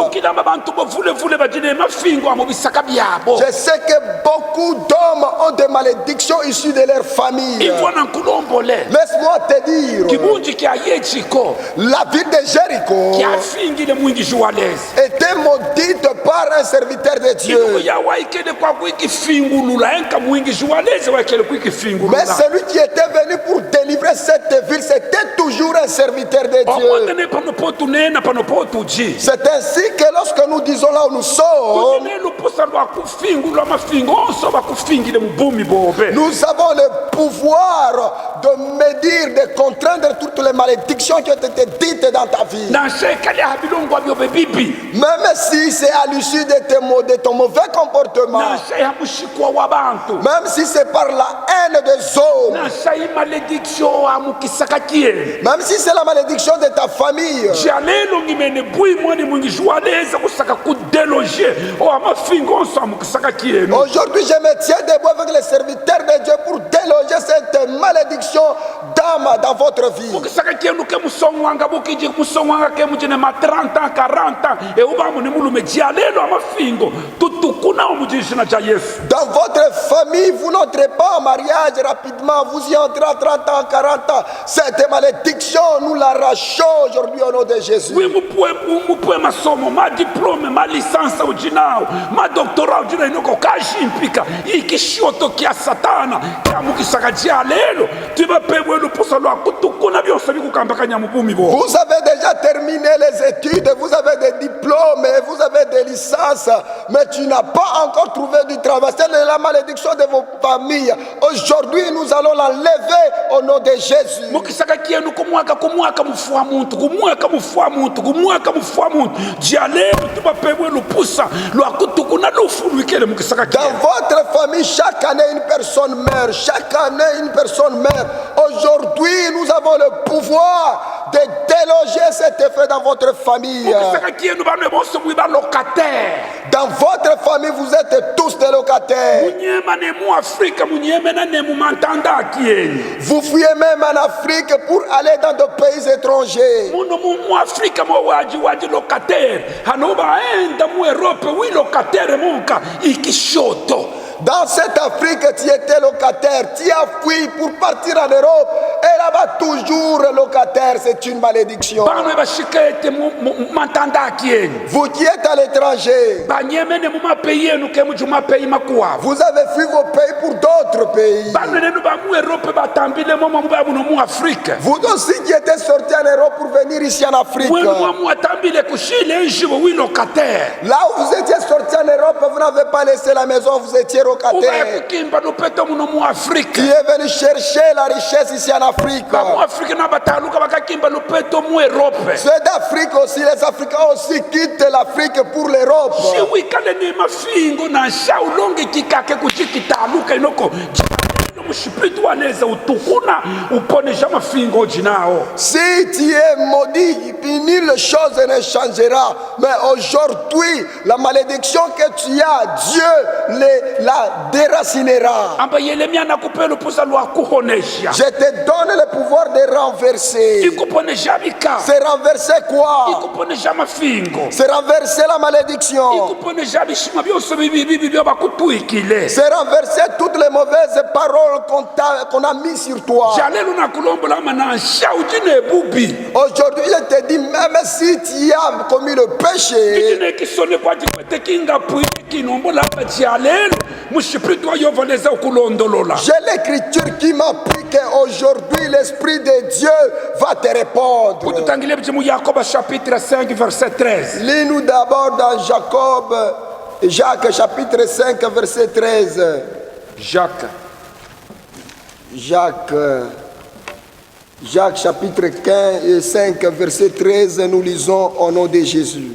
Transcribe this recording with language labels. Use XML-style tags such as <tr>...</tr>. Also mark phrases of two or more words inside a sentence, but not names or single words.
<fr>Je sais que beaucoup d'hommes ont des malédictions issues de leur famille. Laisse-moi te dire, La ville de Jéricho</fr> <lu>kyafingile mwingishi walezi</lu> <fr>était maudite par un serviteur de Dieu.</fr> <lu>inukuya waikele kwa kuikifingulula enka mwingishi walezi waikele</lu> <fr>Mais</fr> <lu>kuikifingulula</lu> <fr>celui qui était venu pour délivrer cette ville, c'était toujours un serviteur de Dieu.</fr> <lu>okwangene pano potunena pano potuji</lu> <fr>C'est ainsi que lorsque nous disons là où nous sommes,</fr> <lu>kujine lupusa lwa kufingulula mafingo onso bakufingile mubumi bobe</lu> <fr>nous avons le pouvoir de médire, de contraindre toutes les malédictions qui ont été dites dans ta vie.</fr> <lu>nanshekali habilongwa byobe bibi</lu> <fr>Même si c'est à l'issue de ton mauvais comportement,</fr> <lu>nasheha mushikwa wabantu</lu> <fr>même si c'est par la haine des hommes,</fr> <lu>nashayi malediction amukisaka kieni</lu> <fr>même si c'est la malédiction de ta famille,</fr> <lu>jalelo ngimene bui mwani mwingishi waleza kusaka kudeloge o amafingo onso amukisaka kienu</lu> <fr>aujourd'hui je me tiens debout avec les serviteurs de Dieu pour déloger cette malédiction dans votre vie.</fr> <lu>mukisaka kienu ke musongwanga bukiji musongwanga ke mujine ma</lu> <fr>30 ans 40 ans</fr> <lu>e ubamu ni mulume jalelo amafingo tutukuna omujishina ja Yesu</lu> <fr>Dans votre famille, vous n'entrez pas en mariage rapidement, vous y entrez à 30 ans, 40 ans. Cette malédiction, nous l'arrachons aujourd'hui au nom de Jésus.</fr> <lu>wi mupue masomo ma diplome ma lisansa ujinao ma doktora ujina inoko kashimpika ikishoto kia satana kyamukisaka jalelo tibapewe lupusa lwa kutukuna byose bikukambakanya mubumi bo</lu> <fr>Vous avez déjà terminé les études, vous avez des diplômes, et vous avez des licences, mais tu n'as pas encore trouvé du travail. C'est la malédiction de vos familles. Aujourd'hui, nous allons l'enlever au nom de Jésus.</fr> <lu>mukisaka kienu kumwaka mufua muntu kumwaka mufua muntu jalelo tibapewe lupusa lwa kutukuna lufulwikele mukisaka</lu> <fr>Dans</fr> <lu>kienu</lu> <fr>votre famille, chaque année, une personne meurt. Chaque année, une personne meurt. Aujourd'hui, nous avons le pouvoir de déloger cet effet dans votre famille.</fr> <lu>mukisaka kienu banwe bonse mwiba locataire</lu> <fr>Dans votre famille, vous êtes tous des locataires.</fr> <lu>munyema ne mu afrika munyeme na ne mu mantanda kienu</lu> <fr>Vous fuyez même en Afrique pour aller dans des pays étrangers.</fr> <lu>muno mu afrika mo waji locataire hanoba enda mu Europe wi locataire monka ikishoto</lu> <fr>Dans cette Afrique, tu étais locataire. Tu as fui pour partir en Europe. Et là-bas, toujours locataire. C'est une malédiction.</fr> <lu>banwe bashikete mu mantanda kienu</lu> <fr>Vous qui êtes à l'étranger,</fr> <lu>banyeme ne mu mapeyi enu ke mu juma peyi makuwa</lu> <fr>vous avez fui vos pays pour d'autres pays.</fr> <lu>banwe nenu ba mu Europe batambile mo mu ba mu Afrique</lu> <fr>Vous aussi qui étiez sortis en Europe pour venir ici en Afrique.</fr> <lu>mwenu mu atambile kushile njibo wi locataire</lu> <fr>Là où vous étiez sortis en Europe, vous n'avez pas laissé la maison, vous étiez</fr> <lu>ubaye</lu> <fr>locataire.</fr> <lu>kukimba lupeto muno mu Afrique</lu> <fr>Qui est venu chercher la richesse ici en Afrique.</fr> <lu>ba mu Afrique na bataluka bakakimba lupeto mu Europe</lu> <fr>Ceux d'Afrique aussi, les Africains aussi quittent l'Afrique pour l'Europe.</fr> <lu>shiwikale ni mafingo na shaulonge kikake kuchikitaluka inoko mushipitu waneze utukuna uponesha mafingo jinao</lu> <fr>Si tu es maudit, nulle chose ne changera. Mais aujourd'hui, la malédiction que tu as, Dieu la déracinera.</fr> <lu>amba Yeremia nakupe lupusa lwa kuhonesha</lu> <fr>Je te donne le pouvoir de renverser.</fr> <lu>ikuponesha bika</lu> <fr>C'est renverser quoi?</fr> <lu>ikuponesha mafingo</lu> <fr>C'est renverser la malédiction.</fr> <lu>ikuponesha bishima byose bibi byo bakutuikile</lu> <fr>C'est renverser toutes les mauvaises paroles qu'on a mis sur toi.</fr> <lu>jalelo nakulombola mana shaujine bubi</lu> <fr>Aujourd'hui, je te dis, même si tu as commis le péché,</fr> <lu>kijine kisone kwa jikwete kinga pui kinombola jalelo mushipitu ayovoleza ukulondolola</lu> <fr>j'ai l'écriture qui m'appuie qu'aujourd'hui, l'Esprit de Dieu va te répondre.</fr> <lu>ututangile bijimu Yakoba</lu> <fr>chapitre 5 verset 13 Lis-nous d'abord dans Jacques chapitre 5, verset 13. Jacques chapitre 15 et 5, verset 13, nous lisons au nom de Jésus.</fr>